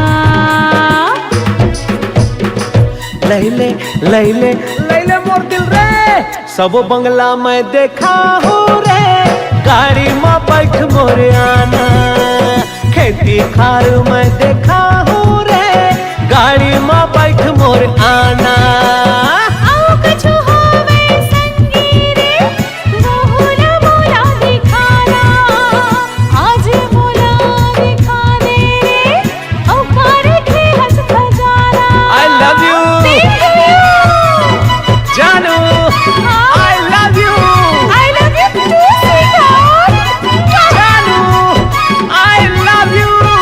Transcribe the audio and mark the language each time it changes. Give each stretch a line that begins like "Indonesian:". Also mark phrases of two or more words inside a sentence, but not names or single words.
Chhattisgarhi: लैले लैले लैले मोर दिल रे, सब बंगला मैं देखा हूँ रे, गाड़ी में बैठ मोरे आना, खेती खार मैं देखा हूँ रे, गाड़ी में बैठ मोर आना। आओ कछु होवे संगी रे, मोहला मोला दिखाना, आज मोला दिखा दे रे, औ कार के हंस खजाना।
English: I love you जानू, I love you too, sweetheart. जानू, I love you